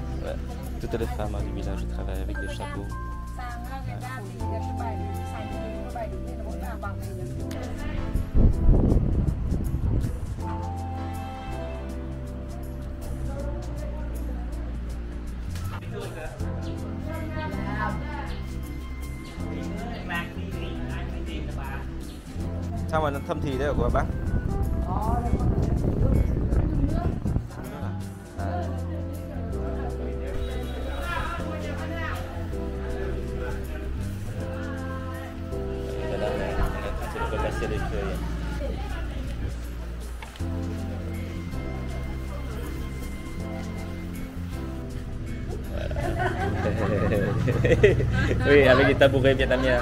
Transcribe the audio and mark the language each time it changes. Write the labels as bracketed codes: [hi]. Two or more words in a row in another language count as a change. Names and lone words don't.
[fr] Toutes les femmes du village travaillent avec des chapeaux. [vi] Sao mà nó thâm thì đấy hả của bác? [fr] C'est les feuilles. Oui, avec les tabourets vietnamiens.